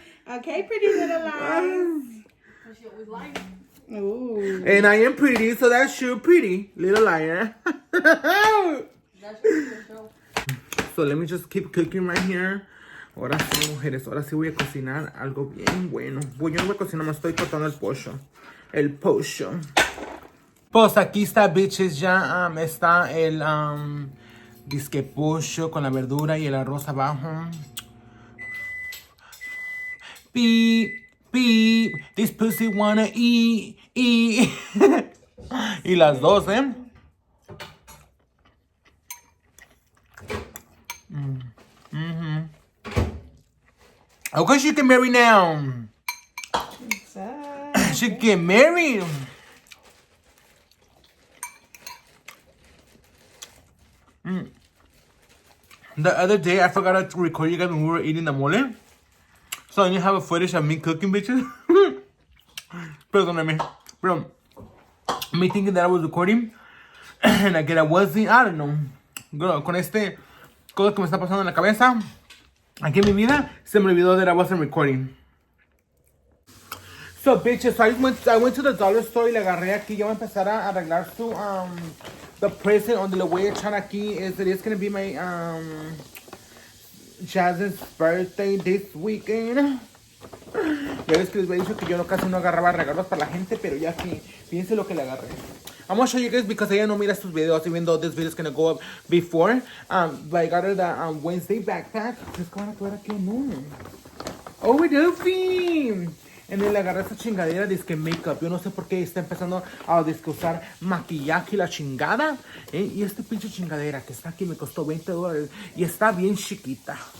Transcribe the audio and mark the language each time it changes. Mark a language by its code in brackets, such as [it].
[en] Okay, pretty little lies. But she always lies. Ooh. And I am pretty, so that's you pretty. Little liar. That's your show. So let me just keep cooking right here. [es] Ahora sí, mujeres, ahora sí voy a cocinar algo bien bueno. Yo no voy a cocinar, me estoy cortando el pollo. El pollo. Pues aquí está, bitches, ya está el disque pollo con la verdura y el arroz abajo. [en] Beep, beep, this pussy wanna eat, eat. [es] Y las dos, [en] Okay, she can marry now. She can get married. The other day, I forgot to record you guys when we were eating the mole. So I didn't have a footage of me cooking, bitches. [es] Perdóname. [en] Bro, me thinking that I was recording. And again, I wasn't. I don't know. Girl, [es] con este cosa que me está pasando en la cabeza, aquí en mi vida, se me olvidó [en] that I wasn't recording. So, bitches, I went to the dollar store [es] y le agarré aquí. Ya voy a empezar a arreglar su, [en] the present [es] donde le voy a echar aquí. [en] It is going to be my, Jazz's birthday this weekend. [es] Ya ves que les había dicho que yo casi no agarraba regalos para la gente, pero ya sí, fíjense lo que le agarré. [en] I'm gonna show you guys because [es] ella no mira estos videos, [en] even though this video is gonna go up before. But I got her the Wednesday backpack. [es] ¿Es que van a poder aquí o no? [en] Oh, we do, [es] fin. En el agarré esta chingadera disque makeup. Yo no sé por qué está empezando a usar maquillaje y la chingada. Y esta pinche chingadera que está aquí me costó $20 y está bien chiquita.